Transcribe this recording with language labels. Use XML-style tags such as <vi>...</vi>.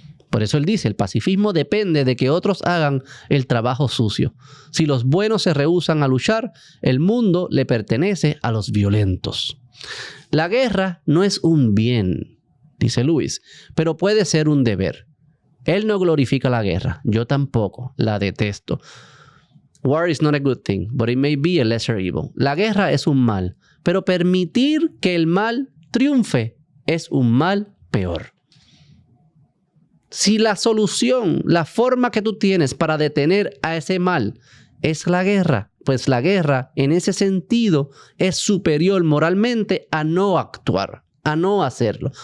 <es>Por eso él dice, el pacifismo depende de que otros hagan el trabajo sucio. Si los buenos se rehúsan a luchar, el mundo le pertenece a los violentos. La guerra no es un bien, dice Lewis, pero puede ser un deber. Él no glorifica la guerra. Yo tampoco. La detesto.</es> <en>War is not a good thing, but it may be a lesser evil.</en> <es>La guerra es un mal, pero permitir que el mal triunfe es un mal peor. Si la solución, la forma que tú tienes para detener a ese mal es la guerra, pues la guerra en ese sentido es superior moralmente a no actuar, a no hacerlo.</es>